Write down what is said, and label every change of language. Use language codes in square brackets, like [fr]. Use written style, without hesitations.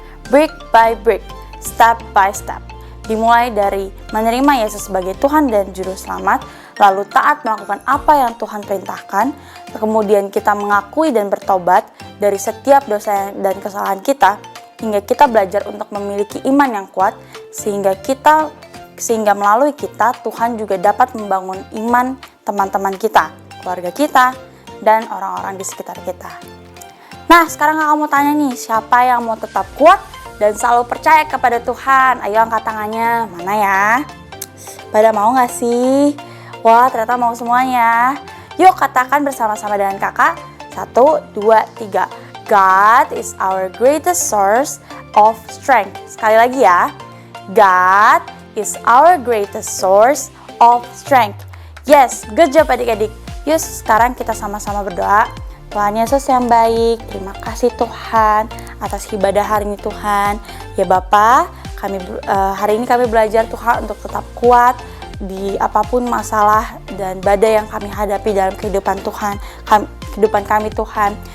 [en] Brick by brick, step by step. [id] Dimulai dari menerima Yesus sebagai Tuhan dan Juru Selamat, lalu taat melakukan apa yang Tuhan perintahkan, kemudian kita mengakui dan bertobat dari setiap dosa dan kesalahan kita, hingga kita belajar untuk memiliki iman yang kuat, sehingga melalui kita Tuhan juga dapat membangun iman teman-teman kita, keluarga kita, dan orang-orang di sekitar kita. Nah, sekarang kakak mau tanya nih, siapa yang mau tetap kuat dan selalu percaya kepada Tuhan? Ayo angkat tangannya, mana ya? Pada mau gak sih? Wah, ternyata mau semuanya. Yuk katakan bersama-sama dengan kakak. 1, 2, 3. [en] God is our greatest source of strength. [id] Sekali lagi ya. [en] God is our greatest source of strength. Yes, good job [id] adik-adik. Yuk sekarang kita sama-sama berdoa. Tuhan Yesus yang baik, terima kasih Tuhan atas ibadah hari ini Tuhan. Ya Bapa, hari ini kami belajar Tuhan untuk tetap kuat di apapun masalah dan badai yang kami hadapi dalam kehidupan kami Tuhan.